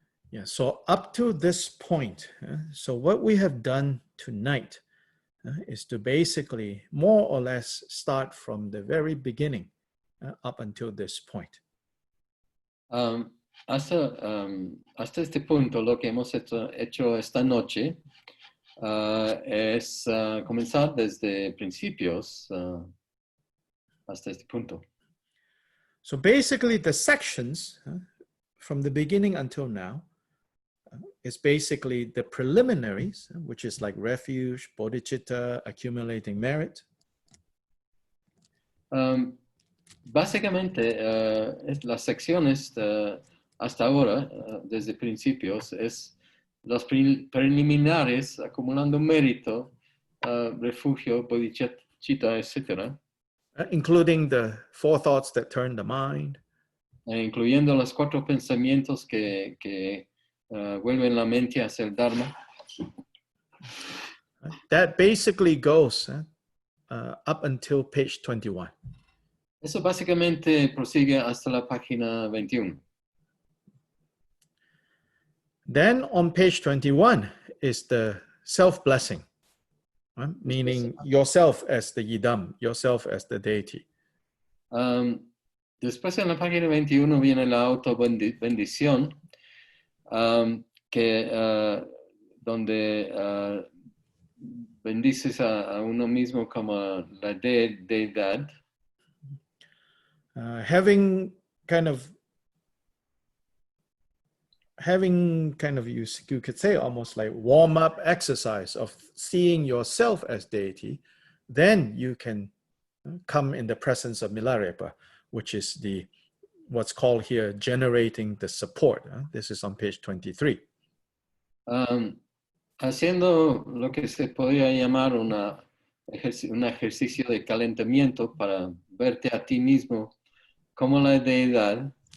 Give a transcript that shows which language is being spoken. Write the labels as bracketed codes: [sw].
[en] Yeah, so up to this point, so what we have done tonight is to basically more or less start from the very beginning up until this point. [es] Hasta este punto, lo que hemos hecho esta noche es comenzar desde principios hasta este punto. [en] So basically the sections from the beginning until now is basically the preliminaries, which is like refuge, bodhicitta, accumulating merit. [es] Básicamente, las secciones hasta ahora, desde principios, es los preliminares, acumulando mérito, refugio, bodhicitta, etc. [en] Including the 4 thoughts that turn the mind. [es] Incluyendo los 4 pensamientos que vuelven la mente hacia el Dharma. [en] That basically goes up until page 21. [es] Eso básicamente prosigue hasta la página 21. [en] Then on page 21 is the self-blessing, meaning yourself as the yidam, yourself as the deity. [es] Después en la página 21 viene la auto-bendición, donde bendices a uno mismo como la deidad. [en] Having kind of you could say almost like warm-up exercise of seeing yourself as deity, then you can come in the presence of Milarepa, which is what's called here generating the support. This is on page 23. [es] Haciendo lo que se podría llamar un ejercicio de calentamiento para verte a ti mismo como la deidad.